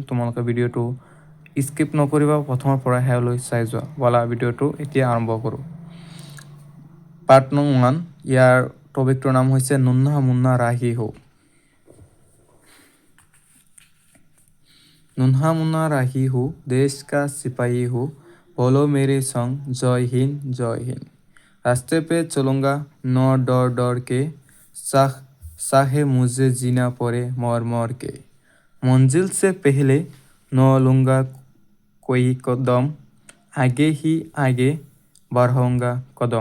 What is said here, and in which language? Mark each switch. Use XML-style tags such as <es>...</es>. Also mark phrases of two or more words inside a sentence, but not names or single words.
<as>তোমালোকে ভিডিঅ'টো স্কিপ নকৰিবা, প্ৰথমৰ পৰা শেষলৈ চাই যোৱা। বলা ভিডিঅ'টো এতিয়া আৰম্ভ কৰোঁ। পাৰ্ট নং 1, ইয়াৰ টপিকটোৰ নাম হৈছে নুনহা মুন্না ৰাহি হো।</as> <hi>नन्हा मुन्ना राही हो, देश का सिपाही हूँ, बोलो मेरे संग जय हिंद जय हिंद। रास्ते पे चलूँगा न डर डर के, चाहे मुझे जीना पड़े मर मर के। मंजिल से पहले न लूँगा कोई कदम, आगे ही आगे बढ़ाऊँगा कदम।</hi>